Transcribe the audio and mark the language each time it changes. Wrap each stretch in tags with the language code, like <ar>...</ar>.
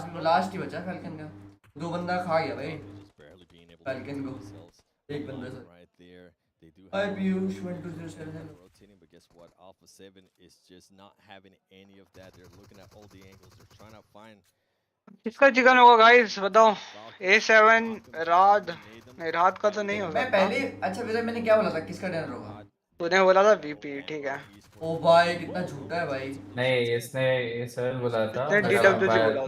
<hi>Last ही बचा falcon का. 2 बंदा खा गया भाई फैल्कन को. एक बंदा से. Hi Piyush 1207.</hi> <en>rotating, but guess what? Alpha 7 is just not having any of that. They're looking at all the angles. They're trying to find.</en> <hi>किसका चिकन होगा गाइस बताओ? A7 रात नहीं, रात का तो नहीं हो मैं सकता। पहले अच्छा विजय मैंने क्या बोला था किसका डिनर होगा? तूने बोला था VP, ठीक है। ओ भाई कितना झूठा है भाई। नहीं इसने A7 बोला था। इसने DWG बोला था।</hi>